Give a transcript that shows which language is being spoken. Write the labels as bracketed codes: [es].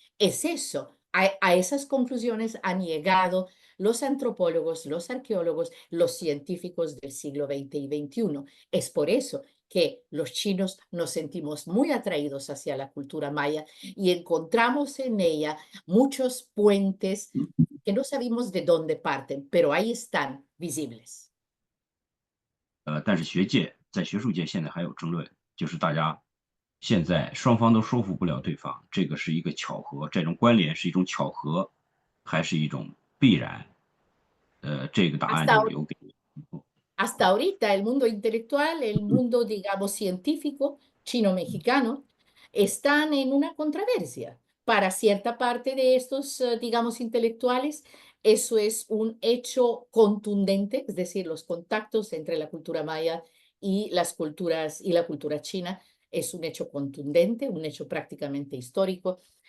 [es] Es eso, a esas conclusiones han llegado los antropólogos, los arqueólogos, los científicos del siglo XX y XXI. Es por eso que los chinos nos sentimos muy atraídos hacia la cultura maya y encontramos en ella muchos puentes que no sabemos de dónde parten, pero ahí están visibles. [zh] 但是在学术界现在还有争论，就是大家现在双方都说服不了对方，这个是一个巧合，这种关联是一种巧合，还是一种必然？这个答案就留给。 [es] Hasta ahorita el mundo intelectual, el mundo, digamos, científico chino-mexicano, están en una controversia. Para cierta parte de estos, digamos, intelectuales, eso es un hecho contundente, es decir, los contactos entre la cultura maya y las culturas y la cultura china es un hecho contundente, un hecho prácticamente histórico.